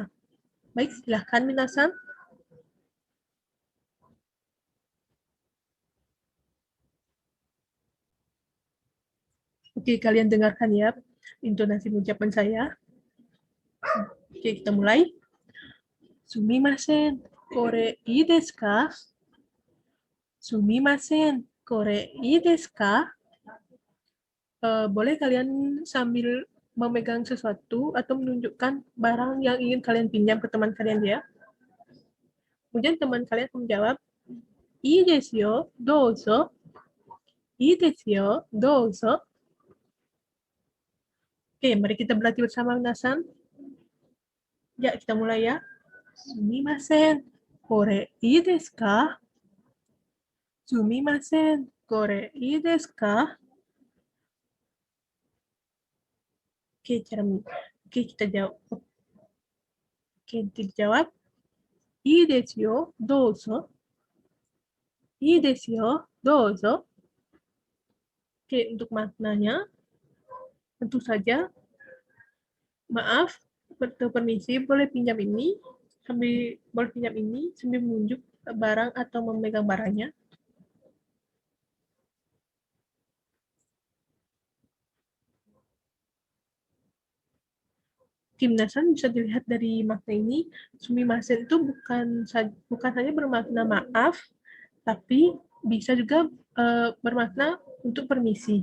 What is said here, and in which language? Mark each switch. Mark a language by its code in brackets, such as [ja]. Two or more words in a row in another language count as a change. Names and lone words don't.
[id] Baik, silahkan minasan. Oke, kalian dengarkan ya intonasi pengucapan saya. Oke, kita mulai. [ja] Sumimasen, kore ii desu ka? Sumimasen, kore ii desu ka? [id] Boleh kalian sambil memegang sesuatu atau menunjukkan barang yang ingin kalian pinjam ke teman kalian ya. Kemudian teman kalian akan menjawab, [ja] ii desu yo, douzo. Ii desu yo, douzo. [id] Oke, mari kita berlatih bersama, minasan. Ya, kita mulai ya. [ja] Sumimasen, kore ii desu ka? Sumimasen, kore ii desu ka? [id] Oke, Oke, kita jawab. Oke, dijawab. [ja] Ii desu yo, douzo. Ii desu yo, douzo. [id] Oke, untuk maknanya, tentu saja, maaf, permisi, boleh pinjam ini, sambil menunjuk barang atau memegang barangnya. Minasan bisa dilihat dari makna ini, sumimasen itu bukan hanya bermakna maaf, tapi bisa juga bermakna untuk permisi.